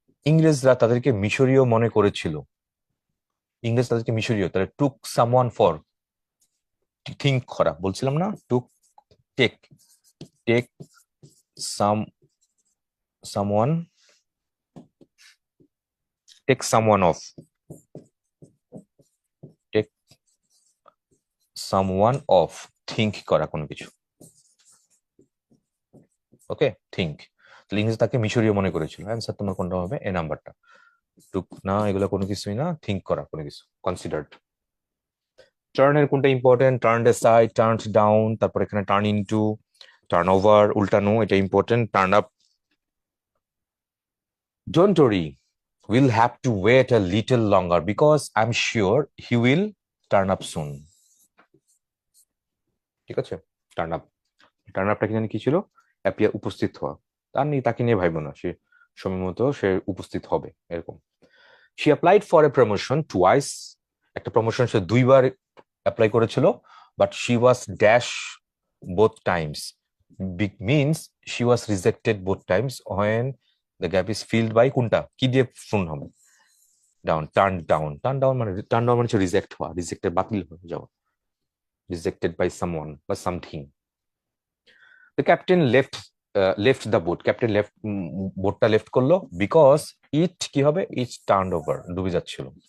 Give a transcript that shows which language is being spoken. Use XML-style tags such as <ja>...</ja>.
<bn>ইংরেজরা তাদেরকে মিশরীয় মনে করেছিল, ইংরেজ তাদেরকে মিশরীয়, তাহলে টুক সামওয়ান ফর থিঙ্ক করা, বলছিলাম না, টুক, take, take some, someone, take someone of, take someone of, think করা কোনো কিছু, ওকে, থিঙ্ক। তাহলে ইংরেজ তাকে মিশরীয় মনে করেছিল, অ্যান্সার তোমার কোনটা হবে? এ নাম্বারটা। টুক না, এগুলো কোনো কিছুই না, থিঙ্ক করা কোনো কিছু, কনসিডার্ড। টার্নের কোনটা important? Turn side, turn down, তারপর এখানে টার্ন ইনটু, টার্ন ওভার, উল্টানো, এটা important.</bn> <en>turn up, don't worry, we'll have to wait a little longer because I'm sure he will turn up soon,</en> <bn>ঠিক আছে। Turn up, turn আপটা কি জানি কি ছিল? অ্যাপিয়ার, উপস্থিত হওয়া। তার নিয়ে, তাকে নিয়ে ভাইব না, সে সময় মতো সে উপস্থিত হবে, এরকম।</bn> <en>she applied for a promotion twice,</en> <bn>একটা প্রমোশন সে দুইবার অ্যাপ্লাই করেছিল,</bn> <en>but she was dash both times, big means she was rejected both times when the gap is filled by</en> <bn>কোনটা, কি দিয়ে ফোন হবে? Down, turn down, turn down মানে হচ্ছে reject হওয়া, রিজেক্টেড, বাতিল হয়ে যাওয়া, রিজেক্টেড বাই সামওয়ান বা something.</bn> <en>the captain left the boat,</en> <bn>captain বোটটা left করলো বিকজ ইট কি হবে, ইট টার্ন ওভার, ডুবে যাচ্ছিল।</bn>